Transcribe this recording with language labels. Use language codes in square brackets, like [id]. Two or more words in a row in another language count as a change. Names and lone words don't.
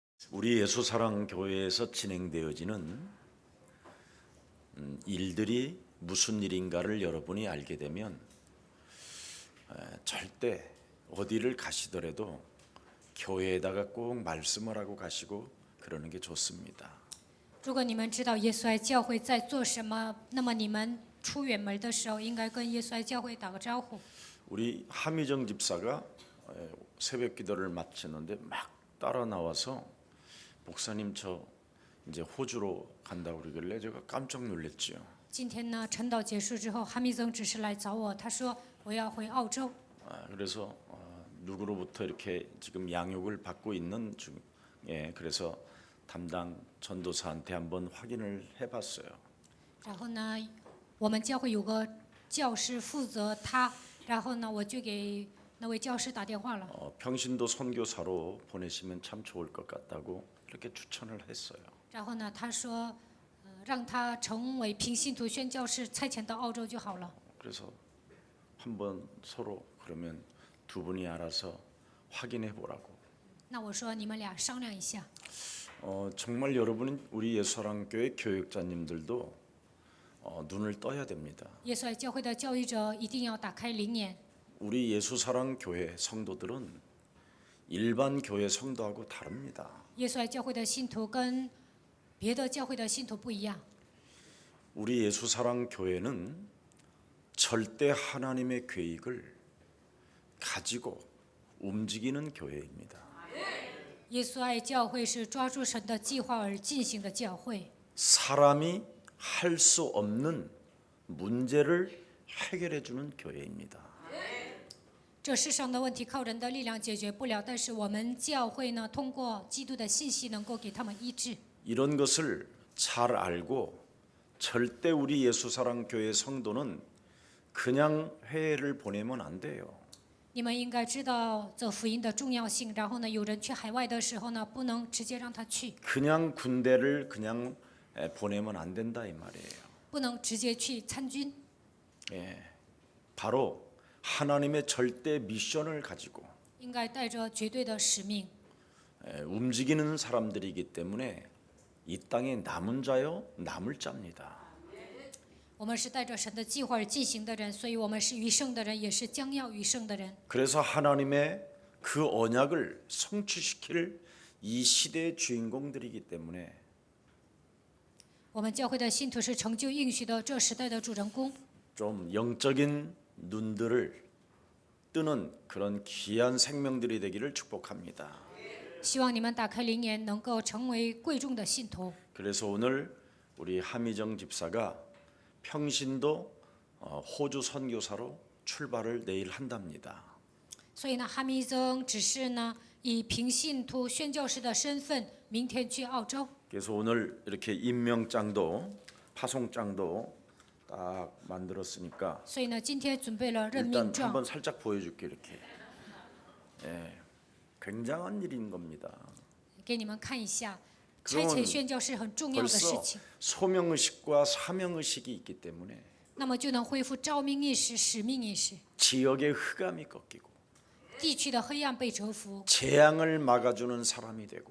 [ko] 우리 예수사랑 교회에서 진행되어지는 일들이 무슨 일인가를 여러분이 알게 되면 절대 어디를 가시더라도 교회에다가 꼭 말씀을 하고 가시고 그러는 게 좋습니다. [zh] 如果你们知道耶稣爱教会在做什么，那么你们出远门的时候，应该跟耶稣爱教会打个招呼。 [ko] 우리 함희정 집사가 새벽 기도를 마치는데 막 따라 나와서 목사님 저 이제 호주로 간다고 그러길래 제가 깜짝 놀랐지요. [zh] 今天呢，晨祷结束之后，哈密曾只是来找我，他说我要回澳洲。 [ko] 그래서 누구로부터 이렇게 지금 양육을 받고 있는 중에 그래서 담당 전도사한테 한번 확인을 해봤어요. [zh] 然后呢，我们教会有个教师负责他，然后呢，我就给那位教师打电话了。 [ko] 평신도 선교사로 보내시면 참 좋을 것 같다고 이렇게 추천을 했어요. [zh] 然后呢，他说，让他成为平信徒宣教士，差遣到澳洲就好了。 [ko] 그래서 한번 서로 그러면 두 분이 알아서 확인해 보라고. [zh] 那我说你们俩商量一下。 [ko] 정말 여러분은 우리 예수사랑교회 교육자님들도 눈을 떠야 됩니다. [zh] 耶稣爱教会的教育者一定要打开灵眼。 [ko] 우리 예수사랑교회 성도들은 일반 교회 성도하고 다릅니다. [zh] 耶稣爱教会的信徒跟别的教会的信徒不一样。 [ko] 우리 예수사랑교회는 절대 하나님의 계획을 가지고 움직이는 교회입니다. [zh] 耶稣爱教会是抓住神的计划而进行的教会。 [ko] 사람이 할 수 없는 문제를 해결해 주는 교회입니다. [zh] 这世上的问题靠人的力量解决不了，但是我们教会呢，通过基督的信息能够给他们医治。 [ko] 이런 것을 잘 알고 절대 우리 예수사랑교회 성도는 그냥 회를 보내면 안 돼요. [zh] 你们应该知道这福音的重要性，然后呢，有人去海外的时候呢，不能直接让他去， [ko] 그냥 군대를 그냥 보내면 안 된다 이 말이에요. [zh] 不能直接去参军。 [ko] 바로 하나님의 절대 미션을 가지고 [zh] 应该带着绝对的使命。 [ko] 움직이는 사람들이기 때문에 이 땅에 남은 자요 남을 자입니다. [zh] 我们是带着神的计划而进行的人，所以我们是余剩的人，也是将要余剩的人。 [ko] 그래서 하나님의 그 언약을 성취시킬 이 시대의 주인공들이기 때문에 [zh] 我们教会的信徒是成就应许的这时代的主人公。 [ko] 좀 영적인 눈들을 뜨는 그런 귀한 생명들이 되기를 축복합니다. [zh] 希望你们打开灵眼，能够成为贵重的信徒。 [ko] 그래서 오늘 우리 함희정 집사가 평신도 호주 선교사로 출발을 내일 한답니다. [zh] 所以呢，哈密曾只是呢以平信徒宣教士的身份，明天去澳洲。 [ko] 그래서 오늘 이렇게 임명장도 파송장도 딱 만들었으니까 [zh] 所以呢，今天准备了任 [ko] 일단 [zh] 命状， [ko] 한번 살짝 보여줄게 이렇게. 굉장한 일인 겁니다. [zh] 给你们看一下。差 [ko] 그러면 [zh] 遣宣教是很重要的事 [ko] 벌써 [zh] 情， [ko] 소명의식과 사명의식이 있기 때문에 [zh] 那么就能恢复召命意识、使命意识， [ko] 지역의 흑암이 꺾이고 [zh] 地区的黑暗被折服， [ko] 재앙을 막아주는 사람이 되고